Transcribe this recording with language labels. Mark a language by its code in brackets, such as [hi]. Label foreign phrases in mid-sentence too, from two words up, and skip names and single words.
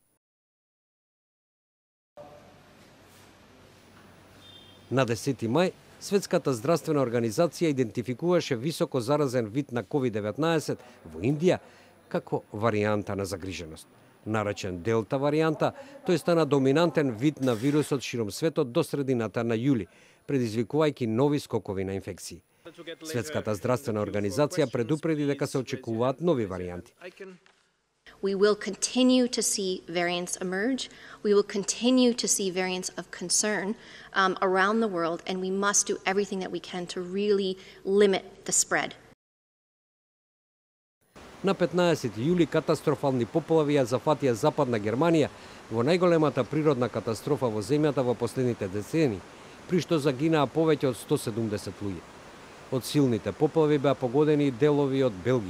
[mk] На 10 мај, Светската здравствена организација идентификуваше високо заразен вид на COVID-19 во Индија како варијанта на загриженост. Наречен Делта варијанта, тој стана доминантен вид на вирусот широм светот до средината на јули, предизвикувајќи нови скокови на инфекции. Светската здравствена организација предупреди дека се очекуваат нови варијанти. [en] We will continue to see variants emerge. We will continue to see variants of concern around the world, and we must do everything that we can to really limit the spread. [mk] На 15 јули катастрофални поплави ја зафатија Западна Германија во најголемата природна катастрофа во земјата во последните децени, при што загинаа повеќе од 170 луѓе. Од силните поплави беа погодени делови од Белгија.